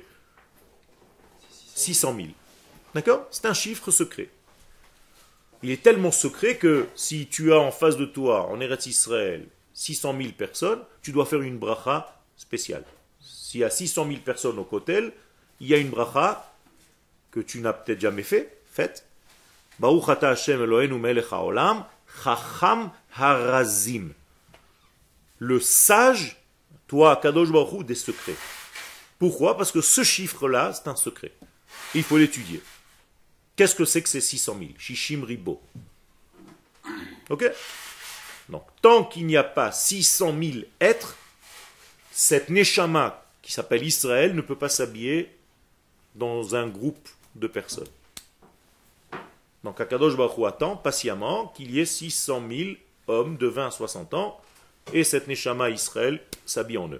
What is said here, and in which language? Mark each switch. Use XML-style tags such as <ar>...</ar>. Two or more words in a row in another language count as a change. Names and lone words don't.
<fr>600 000. D'accord? C'est un chiffre secret. Il est tellement secret que si tu as en face de toi, en Eretz Israël, 600 000 personnes, tu dois faire une bracha spéciale. S'il y a 600 000 personnes au kotel, il y a une bracha que tu n'as peut-être jamais faite.</fr> <he>ברוך אתה השם אלוהינו מלך העולם, חכם הרזים.</he> <fr>Le sage, toi, Kadosh Baruch Hu, des secrets. Pourquoi? Parce que ce chiffre-là, c'est un secret. Il faut l'étudier. Qu'est-ce que c'est que ces 600 000?</fr> <he>שישים ריבוא.</he> <fr>Ok? Donc, tant qu'il n'y a pas 600 000 êtres, cette neshama qui s'appelle Israël ne peut pas s'habiller dans un groupe de personnes. Donc, Akadosh Baruch Hu attend patiemment qu'il y ait 600 000 hommes de 20 à 60 ans et cette neshama Israël s'habille en eux.</fr>